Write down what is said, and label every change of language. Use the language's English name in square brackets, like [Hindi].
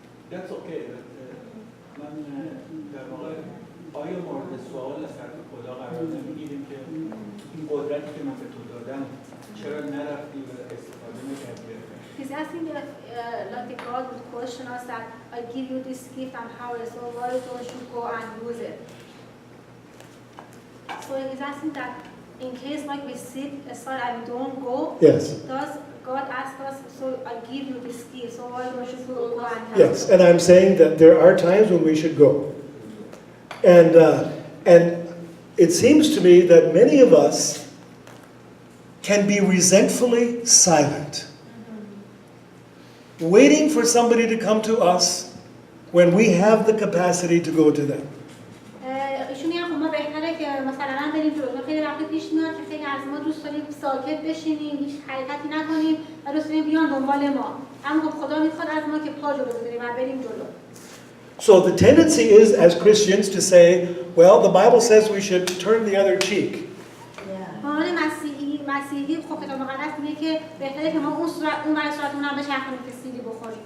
[English] That's okay. [Persian] من در واقع آیا مورد سوال از طرف خدا قرار نمیگیریم که این قدرتی که من به تو دادم چرا نرفتی و استفاده نکردی؟ [English] He's asking if like God would question us that I give you this gift and power, so why don't you go and use it? So he's asking that in case like we sit aside and we don't go, Yes. does God ask us, so I give you this gift, so why don't you go and help? Yes, and I'm saying that there are times when we should go. And it seems to me that many of us can be resentfully silent, waiting for somebody to come to us when we have the capacity to go to them. [Persian] ایشون میگن خب ما بهتره که مثلا بریم جلو. خیلی وقت پیش میاد که خیلی از ما دوست داریم ساکت بشینیم، هیچ حرکتی نکنیم و دوست داریم بیان دنبال ما. اما خب خدا میخواد از ما که پا جلو بذاریم و بریم جلو. [English] So the tendency is, as Christians, to say, well, the Bible says we should turn the other cheek. [Persian] قانون مسیحی خب کتاب مقدس میگه که بهتره که ما اون برای صورتمون هم بچرخونیم که سیلی بخوریم.